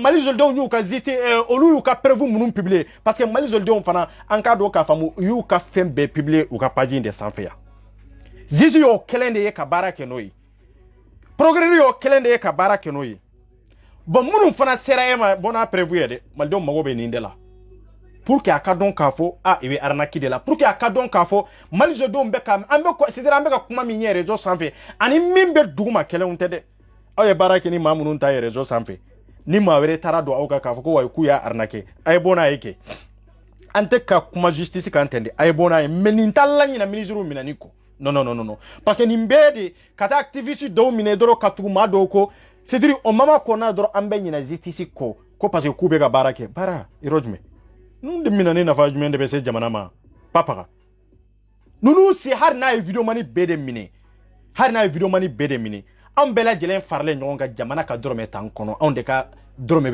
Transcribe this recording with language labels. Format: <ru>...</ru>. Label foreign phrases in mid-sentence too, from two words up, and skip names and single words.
<bm>Mali jolidenw y'u ka olu y'u ka preuve minnu publier</bm> <fr>parce que</fr> <bm>Mali jolidenw fana an k'a dɔn k'a faamu u y'u ka fɛn bɛɛ publier u ka page in de sanfɛ yan juge y'o kɛlen de ye ka baara kɛ n'o ye procureur y'o kɛlen de ye ka baara kɛ n'o ye bon minnu fana sera e ma bon n'a preuve ye dɛ malidenw mago bɛ nin de la</bm> <fr>pour que</fr> <bm>a ka dɔn k'a fɔ i bɛ arnaque de la</bm> <fr>pour que</fr> <bm>a ka dɔn k'a fɔ Mali jolidenw bɛ ka</bm> <fr>c'est-à-dire</fr> <bm>an bɛ ka kuma min ye réseau sanfɛ ani min bɛ duguma kɛlɛnw tɛ dɛ aw ye baara kɛ ni maa minnu ta ye réseau sanfɛ ni maa wɛrɛ taara don aw kan k'a fɔ ko wayi k'u y'a arnaqué a ye bɔ n'a ye kɛ an tɛ ka kuma justice kan tɛ dɛ a ye bɔ n'a ye mais nin t'a la ɲina ministre minɛni kɔ</bm> <fr>non parce que</fr> <bm>nin bɛɛ de ka taa activiste dɔw minɛ dɔrɔn ka tugu maa dɔw kɔ</bm> <fr>c'est-à-dire</fr> <bm>o mama kɔnɔna dɔrɔn an bɛ ɲina justice kɔ ko</bm> <fr>parce que</fr> <bm>k'u bɛ ka baara kɛ baara yɔrɔ jumɛn ninnu de minɛni nafa jumɛn de bɛ se jamana ma papaga ninnu si hari n'a ye vidéomani bɛɛ de minɛ hari n'a ye vidéomani bɛɛ de minɛ an bɛɛ lajɛlen faralen ɲɔgɔn kan jamana ka dɔrɔmɛ t'an kɔnɔ anw de ka dɔrɔmɛ</bm>